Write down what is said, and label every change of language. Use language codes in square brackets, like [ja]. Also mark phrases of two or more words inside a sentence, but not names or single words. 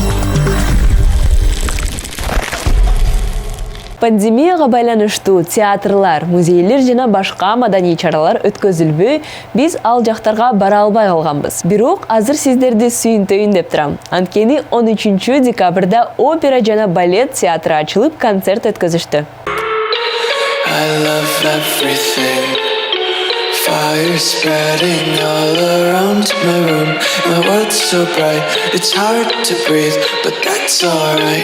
[ky] Пандемияга байланыштуу театрлар, музейлер жана башка маданий чаралар өткөзүлбөй, биз ал жактарга бара албай калганбыз. Бирок азыр сиздерди сүйүнтөйүн деп турам. Анткени 13 декабрда опера жана балет театры ачылып, концерт өткөзүштү. [en] I love everything. Fire spreading all around my room. My world's so bright, it's hard to breathe, but that's alright.